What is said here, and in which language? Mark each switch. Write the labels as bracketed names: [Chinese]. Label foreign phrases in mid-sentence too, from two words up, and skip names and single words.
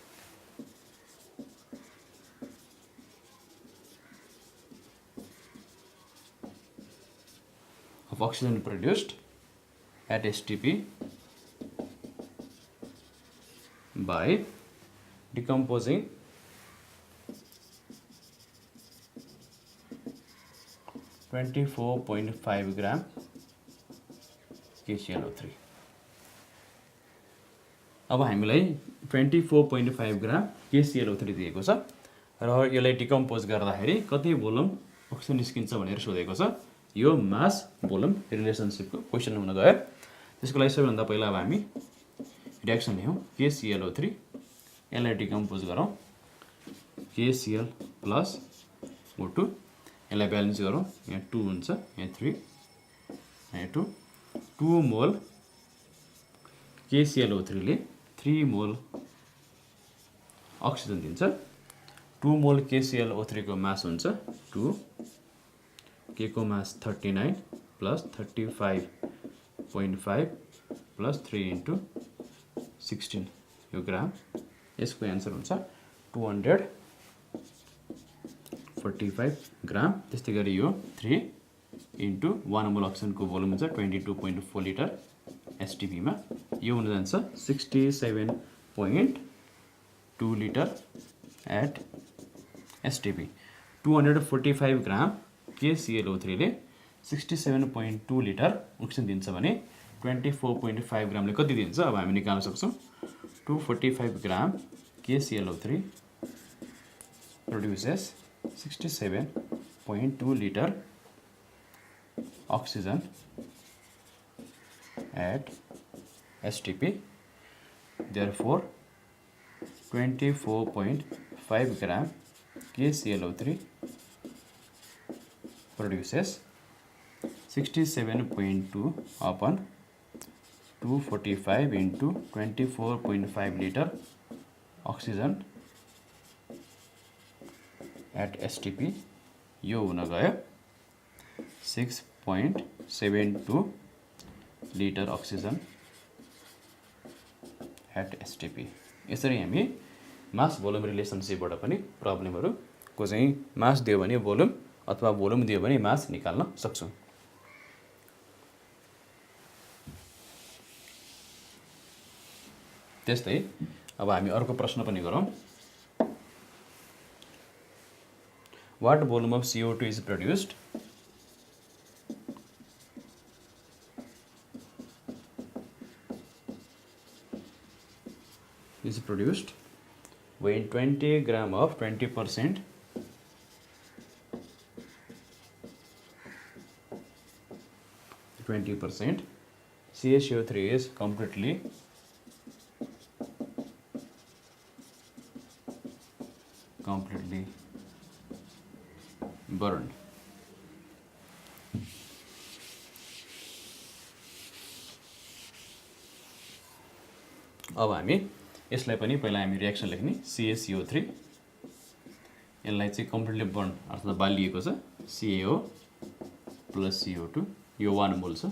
[English] oxygen produced at STP by decomposing 24.5 gram KClO3। [Nepali] अब हामीलाई 24.5 ग्राम KClO3 दिएको छ र यसलाई डिकम्पोज गर्दाखेरि कति [English] volume oxygen [Nepali] निस्किन्छ भनेर सोधेको छ। यो [English] mass volume relationshipको question [Nepali] हुन गयो। त्यसको लागि सबैभन्दा पहिला अब हामी रिएक्सन लियौँ। KClO3 यसलाई डिकम्पोज गरौँ। KCl प्लस O2 यसलाई ब्यालेन्स गरौँ। यहाँ 2 हुन्छ, यहाँ 3, यहाँ 2 मोल KClO3 ले 3 [English] mole oxygen [Nepali] दिन्छ। 2 मोल KClO3 को मास हुन्छ 2, के को मास 39 प्लस 35.5 प्लस 3 into 16 यो ग्राम। यसको एन्सर हुन्छ 245 ग्राम। त्यस्तै गरी यो 3 into 1 [English] mole oxygenको volume [Nepali] हुन्छ 22.4 लिटर STP मा। यो हुन जान्छ 67.2 [English] liter at STP. [Nepali] 245 ग्राम KClO3 ले 67.2 [English] liter oxygen [Nepali] दिन्छ भने 24.5 ग्रामले कति दिन्छ अब हामी निकाल्न सक्छौँ। [English] 245 ग्राम KClO3 produces 67.2 liter oxygen at STP. Therefore 24.5 gram KClO3 produces 67.2 upon 245 into 24.5 liter oxygen at STP। [Nepali] यो हुन गयो 6.72 [English] liter oxygen at STP. [Nepali] यसरी हामी [English] mass volume relationshipबाट [Nepali] पनि प्रब्लमहरुको चाहिँ मास दियो भने भोल्युम अथवा भोल्युम दियो भने मास निकाल्न सक्छौं। त्यस्तै अब हामी अर्को प्रश्न पनि गरौँ। [English] What volume of CO2 is produced when 20 gram of 20% CaCO3 is completely burned। [Nepali] अब हामी यसलाई पनि पहिला हामी रिएक्सन लेख्ने। CaCO3 यसलाई चाहिँ [English] completely burn [Nepali] अर्थात् बालिएको छ। CaO प्लस CO2 यो 1 मोल छ।